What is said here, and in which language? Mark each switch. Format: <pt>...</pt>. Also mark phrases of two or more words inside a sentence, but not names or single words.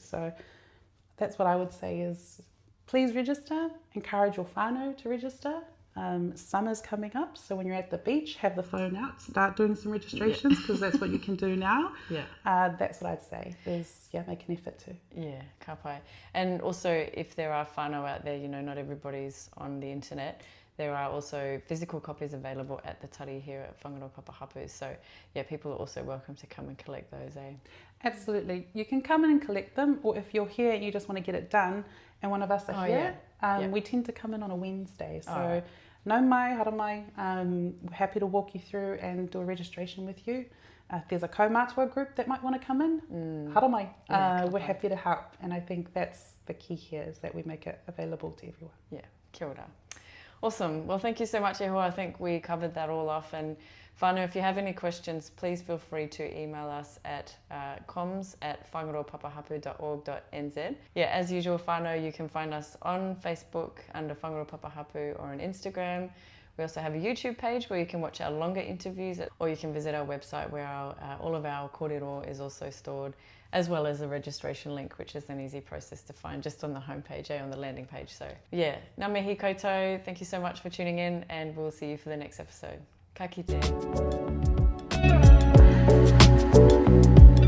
<en>So that's what I would say is, please register, encourage your whānau to register. Summer's coming up, so when you're at the beach, have the phone out, start doing some registrations, because that's what you can do now. That's what I'd say, is make an effort to. Yeah,</en> <mi>ka pai.</mi> <en>And also, if there are whānau out there, you know, not everybody's on the internet, there are also physical copies available at the tari here at Whangaroa Papa Hapū. So yeah, people are also welcome to come and collect those, eh? Absolutely. You can come in and collect them, or if you're here and you just want to get it done and one of us are here, we tend to come in on a Wednesday.</en> <mi>So no mai, hara mai,</mi> <en>we're happy to walk you through and do a registration with you. If there's a kaumātua group that might want to come in,</en> <mi>hara mai,</mi> <en>we're happy to help. And I think that's the key here, is that we make it available to everyone. Yeah,</en> <mi>kia ora.</mi> <en>Awesome. Well, thank you so much, Eho. I think we covered that all off. And whānau, if you have any questions, please feel free to email us at comms@whangaroapapahapū.org.nz. Yeah, as usual, whānau, you can find us on Facebook under Whangaroa Papa Hapū or on Instagram. We also have a YouTube page where you can watch our longer interviews, or you can visit our website where all of our kōrero is also stored, as well as the registration link, which is an easy process to find just on the homepage, on the landing page. So yeah,</en> <mi>ngā mihi koutou,</mi> <en>thank you so much for tuning in, and we'll see you for the next episode.</en> <mi>Ka kite.</mi>